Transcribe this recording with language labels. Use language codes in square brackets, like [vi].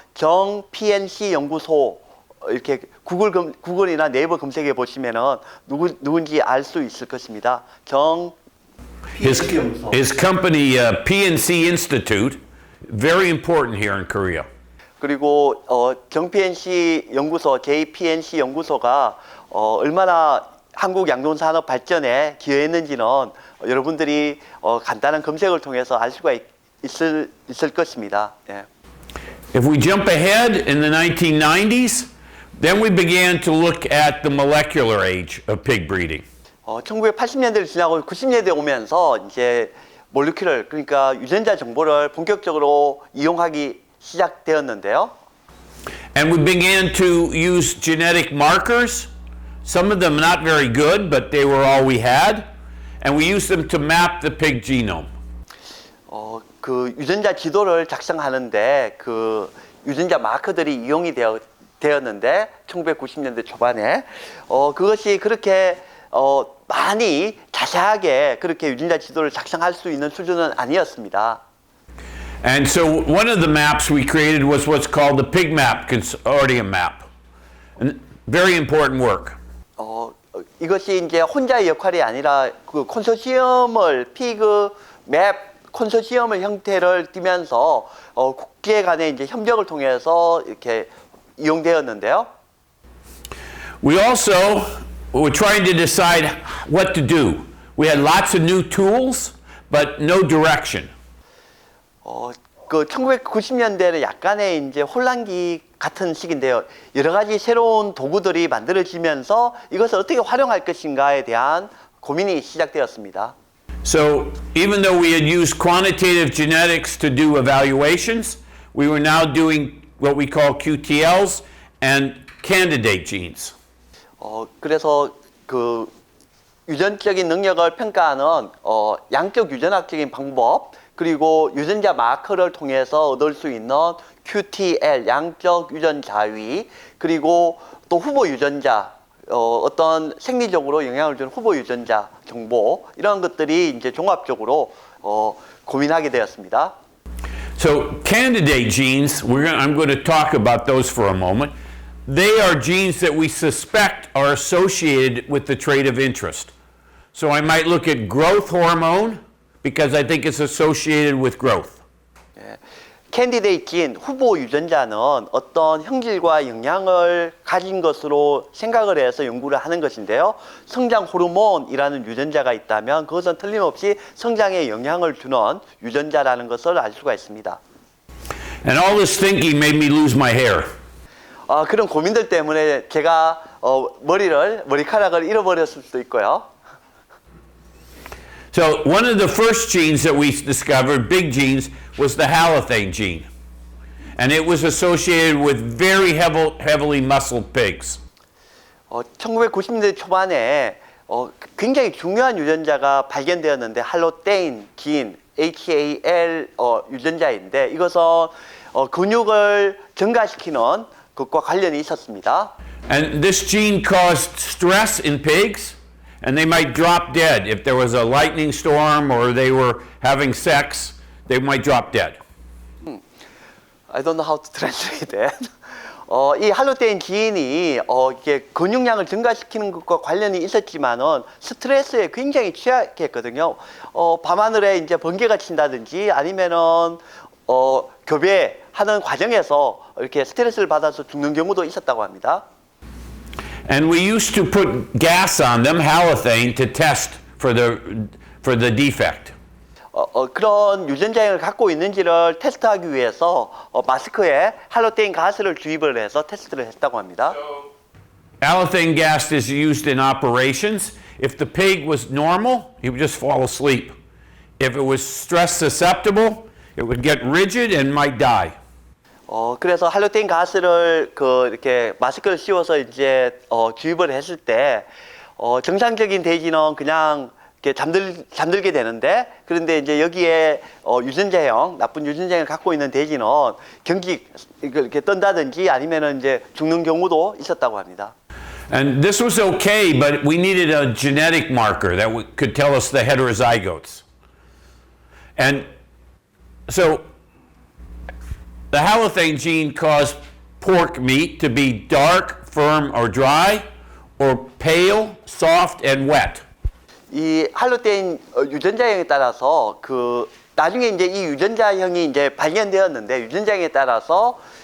[ko] 정 PNC 연구소 이렇게 구글이나 네이버 검색해 보시면은 누군지 알 수 있을 것입니다. 정 PNC 연구소. [en] His company PNC Institute, very important here in Korea. [ko] 그리고 정PNC 연구소, JPNC 연구소가 얼마나 한국 양존산업 발전에 기여했는지는 여러분들이 간단한 검색을 통해서 알 수가 있을 것입니다. 예. [en] If we jump ahead in the 1990s, then we began to look at the molecular age of pig breeding. [ko] 1980년대를 지나고 90년대 오면서 이제 몰리큘러, 그러니까 유전자 정보를 본격적으로 이용하기 시작되었는데요. [en] And we began to use genetic markers. Some of them not very good, but they were all we had. And we used them to map the pig genome. [ko] 그 유전자 지도를 작성하는데 그 유전자 마커들이 이용이 되었는데 1990년대 초반에 그것이 그렇게 많이 자세하게 그렇게 유전자 지도를 작성할 수 있는 수준은 아니었습니다. [en] And so one of the maps we created was what's called the Pig Map Consortium Map. And very important work. [ko] 이것이 이제 혼자의 역할이 아니라 그 콘소시엄을 피그 맵 콘소시엄의 형태를 띠면서 국제 간의 이제 협력을 통해서 이렇게 이용되었는데요. [en] We also were trying to decide what to do. We had lots of new tools, but no direction. [ko] 그 1990년대는 약간의 이제 혼란기 같은 시기인데요. 여러 가지 새로운 도구들이 만들어지면서 이것을 어떻게 활용할 것인가에 대한 고민이 시작되었습니다. [en] So even though we had used quantitative genetics to do evaluations, we were now doing what we call QTLs and candidate genes. [ko] 그래서 그 유전적인 능력을 평가하는 양적 유전학적인 방법 그리고 유전자 마커를 통해서 얻을 수 있는 QTL 양적 유전 자위 그리고 또 후보 유전자 어떤 생리적으로 영향을 주는 후보 유전자 정보 이런 것들이 이제 종합적으로 고민하게 되었습니다. [en] So candidate genes, I'm going to talk about those for a moment. They are genes that we suspect are associated with the trait of interest. So I might look at growth hormone because I think it's associated with growth. [ko] 캔디데이트 진 후보 유전자는 어떤 형질과 영향을 가진 것으로 생각을 해서 연구를 하는 것인데요. 성장 호르몬이라는 유전자가 있다면 그것은 틀림없이 성장에 영향을 주는 유전자라는 것을 알 수가 있습니다. [en] And all this thinking made me lose my hair. [ko] 그런 고민들 때문에 제가 머리카락을 잃어버렸을 수도 있고요. [en] So one of the first genes that we discovered, big genes, was the halothane gene. And it was associated with very heavily muscled pigs. 1990년대 초반에 굉장히 중요한 유전자가 발견되었는데 할로테인 진, HAL 유전자인데 이것은 근육을 증가시키는 것과 관련이 있었습니다. And this gene caused stress in pigs. And they might drop dead. If there was a lightning storm or they were having sex, they might drop dead. I don't know how to translate that. [ko] 이 할로테인 지인이 이게 근육량을 증가시키는 것과 관련이 있었지만은 스트레스에 굉장히 취약했거든요. 밤하늘에 이제 번개가 친다든지 아니면은 교배하는 과정에서 이렇게 스트레스를 받아서 죽는 경우도 있었다고 합니다. [en] And we used to put gas on them, halothane, to test for the defect. [ko] 그런 유전자형을 갖고 있는지를 테스트하기 위해서 마스크에 할로테인 가스를 주입을 해서 테스트를 했다고 합니다. [en] Halothane gas is used in operations. If the pig was normal, he would just fall asleep. If it was stress susceptible, it would get rigid and might die. [ko] 그래서 할로테인 가스를 이렇게 마스크를 씌워서 이제 주입을 했을 때 정상적인 돼지는 그냥 이렇게 잠들게 되는데 그런데 이제 여기에 유전자형 나쁜 유전자형을 갖고 있는 돼지는 경직 이렇게 떤다든지 아니면은 이제 죽는 경우도 있었다고 합니다. [en] And this was okay, but we needed a genetic marker that could tell us the heterozygotes. And so the halothane gene caused pork meat to be dark, firm, or dry, or pale, soft, and wet. [ko] 이 할로테인 유전자형에 따라서 나중에 이제 이 유전자형이 이제 발견되었는데 유전자형에 따라서